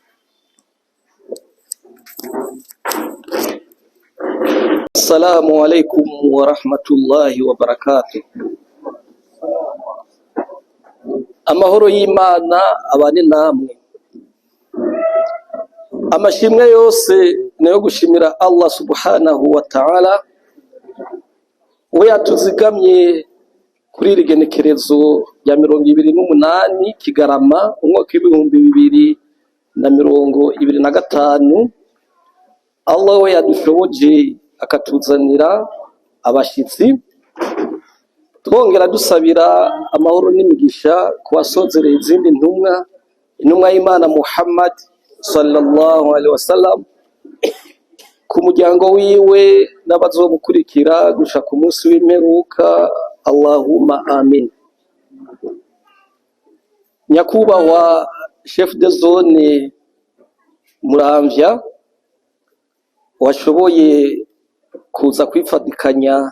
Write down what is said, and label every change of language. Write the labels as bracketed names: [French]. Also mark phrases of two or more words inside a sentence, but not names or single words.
[Arabic] السلام عليكم ورحمة الله وبركاته. [Rundi] Amahoro y'Imana abane namwe. Amashimwe yose nayo gushimira [Arabic] الله سبحانه وتعالى, [Rundi] we yatuzigamye kuri rigenekerezo ya 28 Kigarama umwaka w'2025. Allah we yadushoboje akatuzanira abashitsi, twongera dusabira amahoro n'imigisha kubasozereye izindi ntumwa y'Imana Muhammad [Arabic] صلى الله عليه وسلم, [Rundi] ku muryango wiwe n'abazomukurikira gusha ku munsi w'imperuka. [Arabic] اللهم آمين. [Rundi] Nyakubahwa [French] chef de zone [Rundi] Muramvya, washoboye kuza kwifatikanya